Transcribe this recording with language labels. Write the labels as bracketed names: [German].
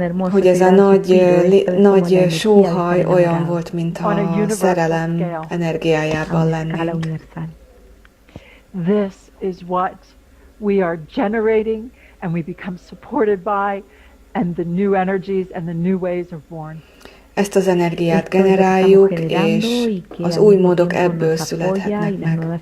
[Hungarian] Hogy ez a nagy sóhaj olyan volt, mintha a szerelem energiájában lennénk. [English] This is what we are generating and we become supported by, and the new energies and the new ways are born. [Hungarian] Ezt az energiát generáljuk, és az új módok ebből születhetnek meg.